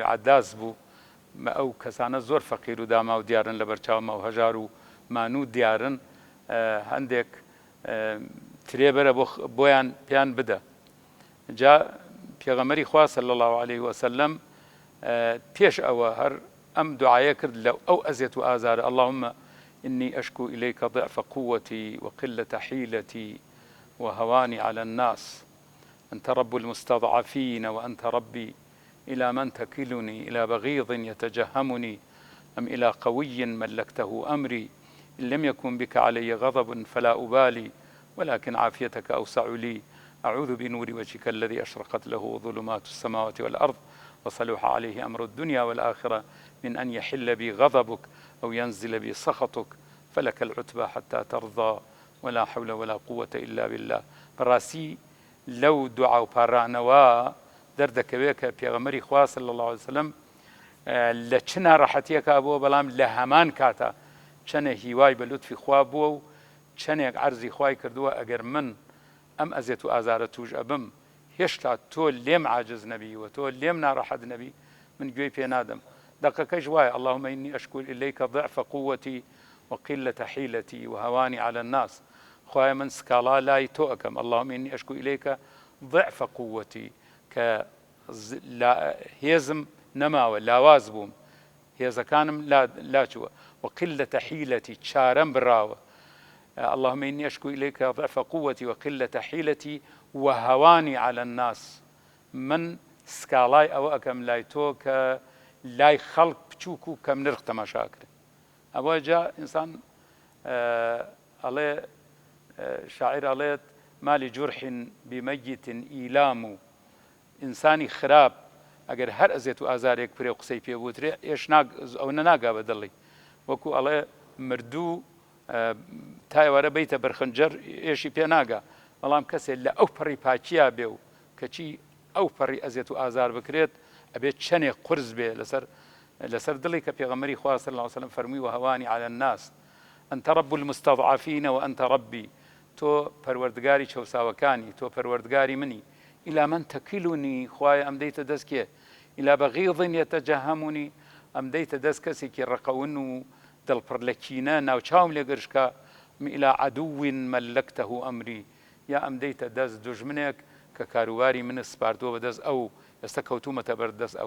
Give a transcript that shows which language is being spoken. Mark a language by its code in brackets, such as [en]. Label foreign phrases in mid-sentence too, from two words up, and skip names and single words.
[ckb] عەداس بوو ئەو کەسانە زۆر فەقیر و داما و دیارن لە بەرچاومە و هەژار و مانوو دیارن هەندێک ترێبەرە بۆیان پیان بدە جا پێغەمبەری خوا [ar] صلی الله علیه وسلم [ckb] پێش ئەوە هەر ئەم دوعایە کرد لە ئەو ئەزیەت و ئازارە [ar] اللهم إني أشكو إليك ضعف قوتي وقلة حيلتي وهواني على الناس أنت رب المستضعفين وأنت ربي إلى من تكلني إلى بغيض يتجهمني أم إلى قوي ملكته أمري إن لم يكن بك علي غضب فلا أبالي ولكن عافيتك أوسع لي أعوذ بنور وجهك الذي أشرقت له ظلمات السماوات والأرض وصلح عليه أمر الدنيا والآخرة من أن يحل بي غضبك أو ينزل بي سخطك فلك العتبى حتى ترضى ولا حول ولا قوة إلا بالله [ckb] براسي لو دعاء بارانوا دەردەکەوێت کە پێغەمبەری خوا [ar] صلی الله علیه وسلم [ckb] لە چ ناڕەحەتیەکە بووە بەڵام لە هەمان کاتە چەنێ هیوای بە لوتفی خوا بووە و چەندێک عەرزی خوای کردووە ئەگەر من ئەم ئەزیەت و ئازارە توش ئەبم هێشتا تۆ لێم عاجز نەبی و تۆ لێم ناڕەحەت نەبی من گوێی پێ نادەم دقەکەش وایە [ar] اللهم إني أشكو إليك ضعف قوتي وقلة حيلتي وهواني على الناس [ckb] خوای من سکاڵا لای تۆ ئەکەم [ar] اللهم إني أشكو إليك ضعف قوتي [ckb] کە هێزم نەماوە لاواز بووم هێزەکانم لاچووە [ar] وقلة حيلتي [ckb] چارەم براوە [ar] اللهم إني أشكو إليك ضعف قوتي وقلة حيلتي وهواني على الناس [ckb] من سکاڵای ئەوە ئەکەم لای تۆ کە لای خەڵک بچووک و کەم نرخ تەماشاکرێ ئەوە جا ئینسان ئەڵێ شاعیر ئەڵێت [ar] مالی جورح بمەیت ئیلام [ckb] و ئینسانی خراپ ئەگەر هەر ئەزیەت و ئازارێک پرێ و قسەی پێ بوترێ ئێش ئەوە ناگا بە دڵی وەکو ئەڵێ مردوو تایوارە بیتە بەرخەنجەر ئێشی پێ ناگا بەڵام کەسێک لە ئەو پەڕی پاچیا بێ و کەچی ئەو پەڕی ئەزیەت و ئازار بکرێت ئەبێت چەندێک قورس بێ لەسەر دڵی کە پێغەمبەری خوا [ar] صلی الله علیه وسلم [ckb] فەرمووی [ar] وهوانی على الناس أنت رب المستضعفين وأنت ربي [ckb] تۆ پەروەردگاری چەوساوەکانی تۆ پەروەردگاری منی [ar] إلى من تكلني [ckb] خوای ئەم دەیتە دەست کێ [ar] إلى بغيض يتجهمني [ckb] ئەم دەیتە دەست کەسێکی ڕقەون و دڵپڕ لە کینە ناوچاوم لێ گەشکە [ar] ئیلا عەدووین مەلەکتەهو ئەمری، [ckb] یا ئەم دەیتە دەست دوژمنێک کە کاروباری منە سپاردووە بەدەست ئەو ئێستا کەوتومەتە بەردەست ئەو.